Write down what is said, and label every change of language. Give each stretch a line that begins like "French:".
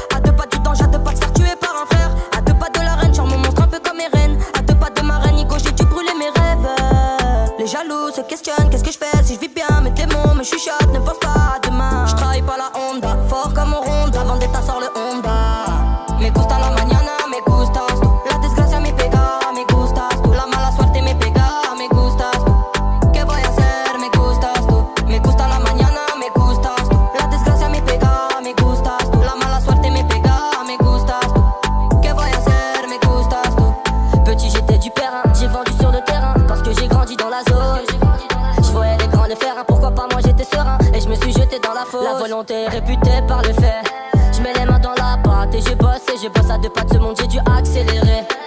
French: À deux pas du danger, à deux pas de se faire tuer par un frère. À deux pas de la reine, genre mon monstre un peu comme Eren. À deux pas de ma reine, Nico, j'ai dû brûler mes rêves. Les jaloux se questionnent, qu'est-ce que je fais si je vis bien mes démons, me chuchotent, ne pense pas à demain. Je travaille pas la Honda, fort comme on ronda, avant d'état sort le Honda.
Spanish: Me gusta la mañana, me gustas tú. La desgracia me pega, me gustas tú. La mala suerte me pega, me gustas tú. ¿Qué voy a hacer? Me gustas tú. Me gusta la mañana, me gustas tú. La desgracia me pega, me gustas tú. La mala suerte me pega, me gustas tú. ¿Qué voy a hacer? Me gustas tú.
French: Petit j'étais du perrin, j'ai vendu sur le terrain parce que j'ai grandi dans la zone. Je voyais les grands le faire, pourquoi pas moi j'étais serein. Et je me suis jeté dans la fosse. La volonté est réputée par le fait. Je mets les mains dans la pâte et je bosse à deux pas de ce monde, j'ai dû accélérer.